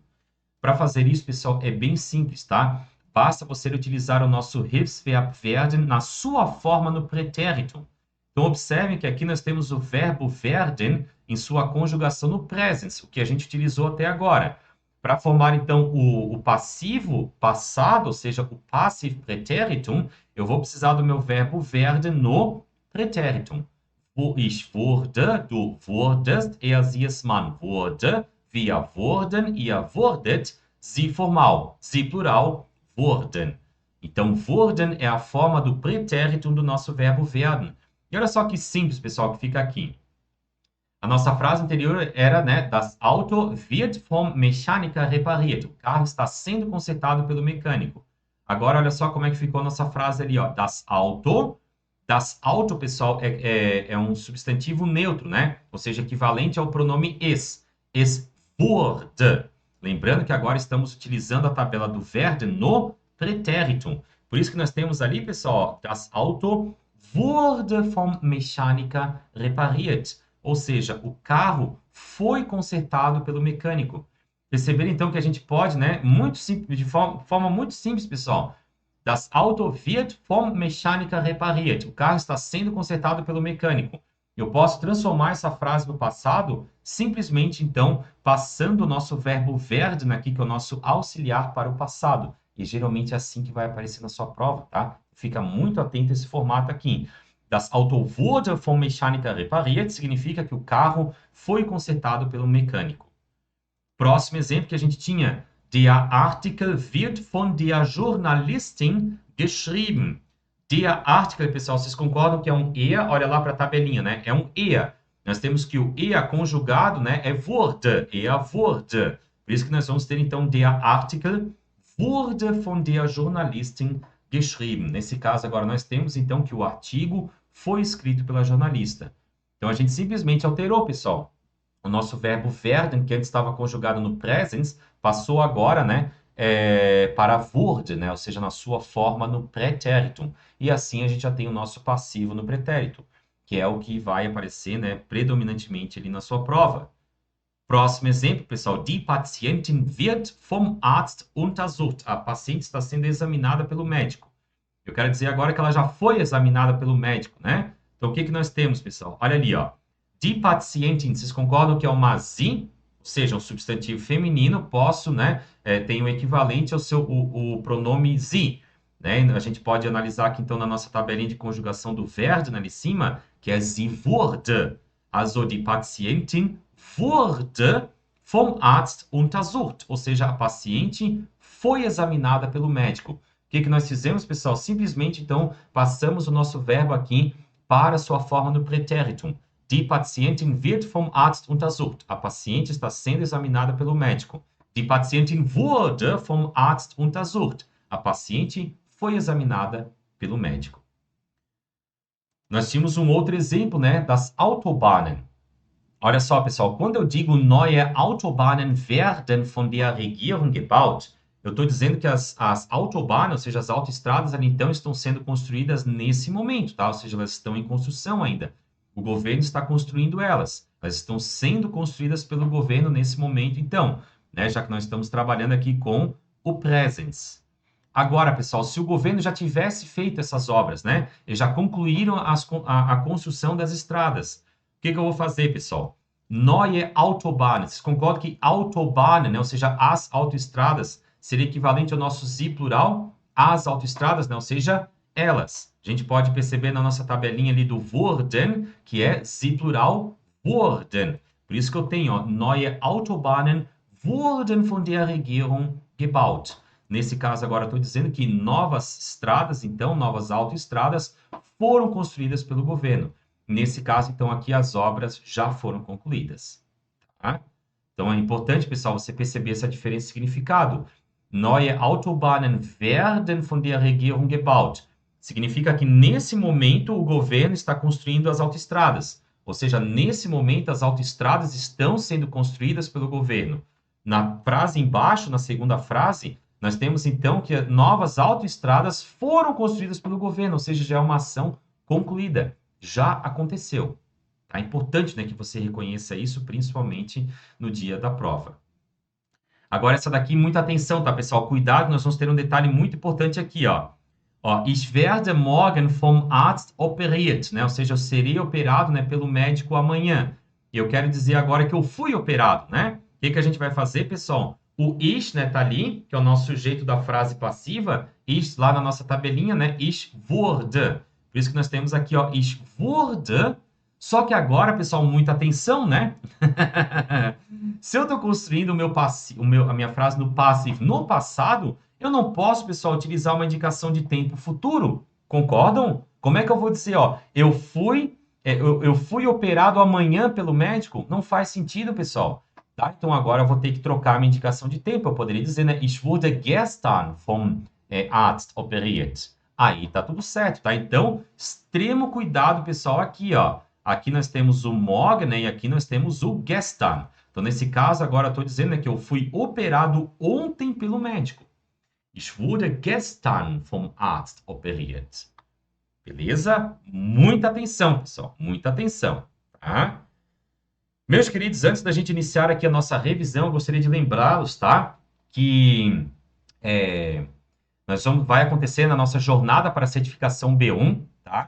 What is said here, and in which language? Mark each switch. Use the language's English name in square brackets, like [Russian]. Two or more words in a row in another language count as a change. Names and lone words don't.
[Portuguese] Para fazer isso, pessoal, é bem simples, tá? Basta você utilizar o nosso [German] Hilfsverb werden [Portuguese] na sua forma no pretérito. Então, observem que aqui nós temos o verbo werden em sua conjugação no presens, o que a gente utilizou até agora. Para formar, então, o passivo passado, ou seja, o [German] passive pretéritum, [Portuguese] eu vou precisar do meu verbo werden no pretéritum. [German] Ich wurde, du wurdest, sie es man wurde, wir wurden, ihr wurdet, sie formal, sie plural, wurden. [Portuguese] Então, wurden é a forma do pretérito do nosso verbo werden. E olha só que simples, pessoal, que fica aqui. A nossa frase anterior era, né, [German] das Auto wird vom Mechaniker repariert. [Portuguese] O carro está sendo consertado pelo mecânico. Agora, olha só como é que ficou a nossa frase ali, ó. Das Auto, pessoal, é um substantivo neutro, né? Ou seja, equivalente ao pronome es. [German] Es wurde. [Portuguese] Lembrando que agora estamos utilizando a tabela do werden no pretéritum. Por isso que nós temos ali, pessoal, [German] das Auto wurde vom Mechaniker repariert. [Portuguese] Ou seja, o carro foi consertado pelo mecânico. Perceberam, então, que a gente pode, né, muito simples, de forma muito simples, pessoal. [German] Das Auto wird vom Mechaniker repariert. [Portuguese] O carro está sendo consertado pelo mecânico. Eu posso transformar essa frase no passado simplesmente, então, passando o nosso verbo werden aqui, que é o nosso auxiliar para o passado. E geralmente é assim que vai aparecer na sua prova, tá? Fica muito atento a esse formato aqui. [German] Das Auto wurde vom Mechaniker repariert [Portuguese] significa que o carro foi consertado pelo mecânico. Próximo exemplo que a gente tinha. [German] Der Artikel wird von der Journalistin geschrieben. Der Artikel, [Portuguese] pessoal, vocês concordam que é um EA? Olha lá para a tabelinha, né? É um EA. Nós temos que o EA conjugado, né, é wurde, [German] EA wurde. [Portuguese] Por isso que nós vamos ter, então, [German] der Artikel wurde von der Journalistin geschrieben. [Portuguese] Nesse caso, agora, nós temos, então, que o artigo foi escrito pela jornalista. Então, a gente simplesmente alterou, pessoal. O nosso verbo werden, que antes estava conjugado no presens, passou agora, né, para wurde, né, ou seja, na sua forma no pretéritum. E assim a gente já tem o nosso passivo no pretérito, que é o que vai aparecer, né, predominantemente ali na sua prova. Próximo exemplo, pessoal. [German] Die Patientin wird vom Arzt untersucht. [Portuguese] A paciente está sendo examinada pelo médico. Eu quero dizer agora que ela já foi examinada pelo médico, né? Então, o que nós temos, pessoal? Olha ali, ó. [German] Die Patientin, [Portuguese] vocês concordam que é uma sie? Ou seja, um substantivo feminino, posso, né? Tem o equivalente ao o pronome sie, né? A gente pode analisar aqui, então, na nossa tabelinha de conjugação do verbo, ali em cima, que é [German] sie wurde. Also, die Patientin wurde vom Arzt untersucht. [Portuguese] Ou seja, a paciente foi examinada pelo médico. O que nós fizemos, pessoal? Simplesmente, então, passamos o nosso verbo aqui para a sua forma no pretéritum. [German] Die Patientin wird vom Arzt untersucht. [Portuguese] A paciente está sendo examinada pelo médico. [German] Die Patientin wurde vom Arzt untersucht. [Portuguese] A paciente foi examinada pelo médico. Nós tínhamos um outro exemplo, né, das Autobahnen. Olha só, pessoal, quando eu digo [German] neue Autobahnen werden von der Regierung gebaut, [Portuguese] eu estou dizendo que as Autobahnen, ou seja, as autoestradas ali então estão sendo construídas nesse momento, tá? Ou seja, elas estão em construção ainda. O governo está construindo elas. Elas estão sendo construídas pelo governo nesse momento, então, né? Já que nós estamos trabalhando aqui com o Präsens. Agora, pessoal, se o governo já tivesse feito essas obras, né? Eles já concluíram a construção das estradas. O que eu vou fazer, pessoal? [German] Neue Autobahnen. [Portuguese] Vocês concordam que Autobahnen, né? Ou seja, as autoestradas, seria equivalente ao nosso sie plural? As autoestradas, né? Ou seja, elas. A gente pode perceber na nossa tabelinha ali do wurden, que é [German] sie plural wurden. [Portuguese] Por isso que eu tenho, ó, [German] neue Autobahnen wurden von der Regierung gebaut. [Portuguese] Nesse caso, agora estou dizendo que novas estradas, então, novas autoestradas, foram construídas pelo governo. Nesse caso, então, aqui as obras já foram concluídas. Tá? Então, é importante, pessoal, você perceber essa diferença de significado. [German] Neue Autobahnen werden von der Regierung gebaut. [Portuguese] Significa que, nesse momento, o governo está construindo as autoestradas. Ou seja, nesse momento, as autoestradas estão sendo construídas pelo governo. Na frase embaixo, na segunda frase, nós temos, então, que novas autoestradas foram construídas pelo governo, ou seja, já é uma ação concluída. Já aconteceu. É importante, né, que você reconheça isso, principalmente no dia da prova. Agora, essa daqui, muita atenção, tá, pessoal? Cuidado, nós vamos ter um detalhe muito importante aqui, ó. [German] Ich werde morgen vom Arzt operiert, [Portuguese] né? Ou seja, eu serei operado, né, pelo médico amanhã. E eu quero dizer agora que eu fui operado, né? O que a gente vai fazer, pessoal? O ich, né, tá ali, que é o nosso sujeito da frase passiva. Ich, lá na nossa tabelinha, né? [German] Ich wurde. [Portuguese] Por isso que nós temos aqui, ó, [German] ich wurde. [Portuguese] Só que agora, pessoal, muita atenção, né? Se eu estou construindo a minha frase no passivo no passado, eu não posso, pessoal, utilizar uma indicação de tempo futuro. Concordam? Como é que eu vou dizer, ó, eu fui operado amanhã pelo médico? Não faz sentido, pessoal. Tá? Então, agora eu vou ter que trocar a minha indicação de tempo. Eu poderia dizer, né, [German] ich wurde gestern vom Arzt operiert. [Portuguese] Aí tá tudo certo, tá? Então, extremo cuidado, pessoal, aqui, ó. Aqui nós temos o morgen, né, e aqui nós temos o gestern. Então, nesse caso, agora eu estou dizendo, né, que eu fui operado ontem pelo médico. [German] Ich wurde gestern vom Arzt operiert. [Portuguese] Beleza? Muita atenção, pessoal. Muita atenção, tá? Meus queridos, antes da gente iniciar aqui a nossa revisão, eu gostaria de lembrá-los, tá? Que vai acontecer na nossa jornada para a certificação B1, tá?